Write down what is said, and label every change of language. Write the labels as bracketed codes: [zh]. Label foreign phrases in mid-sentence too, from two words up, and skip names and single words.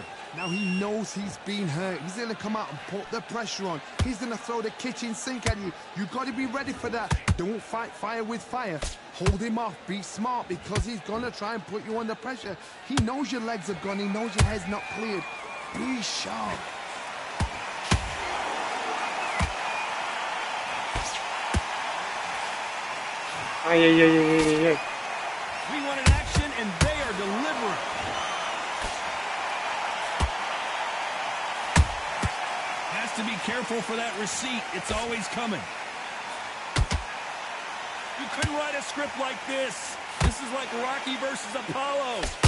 [en] Now he knows he's been hurt. He's going to come out and put the pressure on. He's going to throw the kitchen sink at you. You've got to be ready for that. Don't fight fire with fire. Hold him off. Be smart because he's going to try and put you under pressure. He knows your legs are gone. He knows your head's not cleared. Be sharp. Ай-яй-яй-яй-яй-яй. We wanted action, and they are delivering. Has to be careful for that receipt. It's always coming. You couldn't write a script like this. This is like Rocky versus Apollo.